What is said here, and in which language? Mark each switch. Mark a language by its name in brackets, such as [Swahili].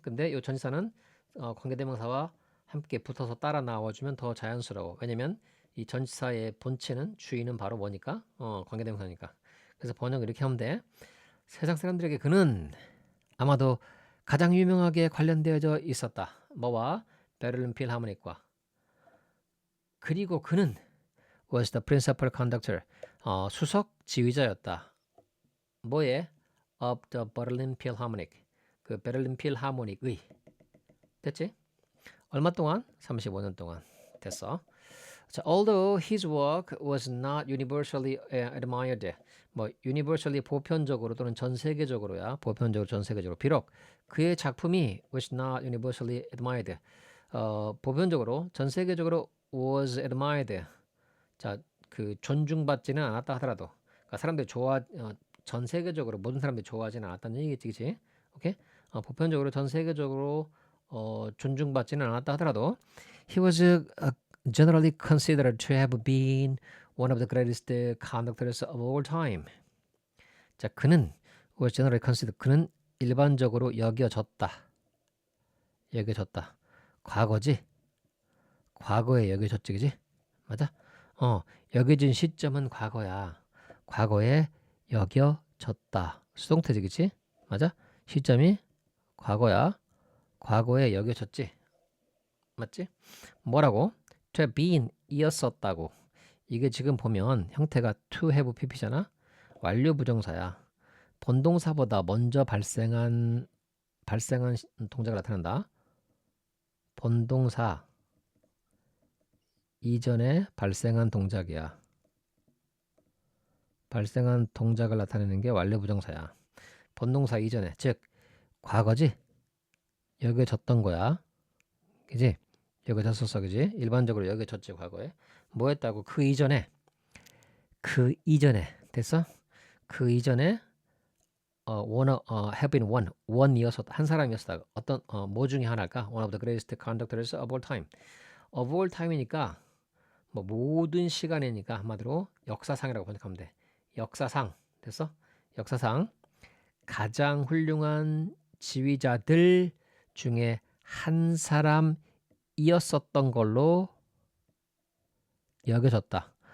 [Korean] 근데 이 전치사는 관계대명사와 함께 붙어서 따라 나와주면 더 자연스러워. 왜냐면 이 전치사의 본체는 주인은 바로 뭐니까? 관계대명사니까. 그래서 번역을 이렇게 하면 돼. 세상 사람들에게 그는 아마도 가장 유명하게 관련되어져 있었다. 뭐와? 베를린 필하모닉과. 그리고 그는 [English] was the principal conductor. [Korean] 수석 지휘자였다. 뭐에? of the Berlin Philharmonic. 그 베를린 필하모닉의. 됐지? 얼마 동안? 35년 동안. 됐어. [English] 자, although his work was not universally admired. [Korean] 뭐 universally 보편적으로 또는 전 세계적으로야. 보편적으로 전 세계적으로. 비록 그의 작품이 [English] was not universally admired. [Korean] 보편적으로 전 세계적으로 [English] was admired. [Korean] 자, 그 존중받지는 않았다 하더라도 그러니까 사람들이 전 세계적으로 모든 사람들이 좋아하지는 않았다는 얘기겠지, 그치? 오케이? 보편적으로 전 세계적으로 존중받지는 않았다 하더라도 [English] he was generally considered to have been one of the greatest conductors of all time. [Korean] 자, 그는 [English] was generally considered. [Korean] 그는 일반적으로 여겨졌다. 과거지? 과거에 여겨졌지, 그지? 맞아? 여겨진 시점은 과거야. 과거에 여겨졌다. 수동태지, 그치? 맞아? 시점이 과거야. 과거에 여겨졌지. 맞지? 뭐라고? [English] to have been [Korean] 이었었다고. 이게 지금 보면 형태가 to have pp잖아. 완료 부정사야. 본동사보다 먼저 발생한 발생한 동작을 나타낸다. 본동사 이전에 발생한 동작이야. 발생한 동작을 나타내는 게 완료 부정사야. 본동사 이전에, 즉 과거지. 여겨졌던 거야. 그지? 여겨졌었어, 그지? 일반적으로 여겨졌지 과거에. 뭐 했다고? 그 이전에 됐어? 그 이전에 have been one이었었다. 한 사람이었다. 어떤 뭐 중에 하나일까? [English] One of the greatest conductors of all time. [Korean] of all time이니까 뭐 모든 시간이니까 한마디로 역사상이라고 번역하면 돼. 역사상 됐어? 역사상 가장 훌륭한 지휘자들 중에 한 사람이었었던 걸로 여겨졌다.